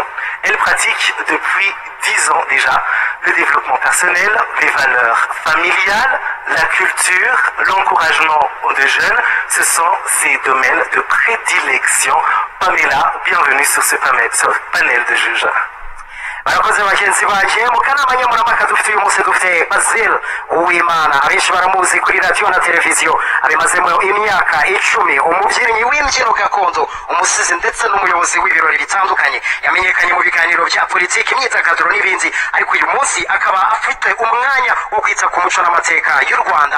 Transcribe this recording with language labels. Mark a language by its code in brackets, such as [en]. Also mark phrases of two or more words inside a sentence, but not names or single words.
[fr] Elle pratique depuis 10 ans déjà le développement personnel, les valeurs familiales, la culture, l'encouragement aux jeunes. Ce sont ses domaines de prédilection. Pamela, bienvenue sur ce panel de juges. [rw] Barakoze bagenzi baje mu kanama nkemurampaka dufite uyu munsi dufite Basil Uwimana, abenshi baramuzi kuri radio na televiziyo, abimazemo imyaka 10, umubyinnyi w'imbyino gakondo, umusizi ndetse n'umuyobozi w'ibirori bitandukanye. Yamenyekanye mu biganiro bya politiki, imyidagaduro n'ibindi, ariko uyu munsi akaba afite umwanya wo kwita ku muco n'amateka y'u Rwanda.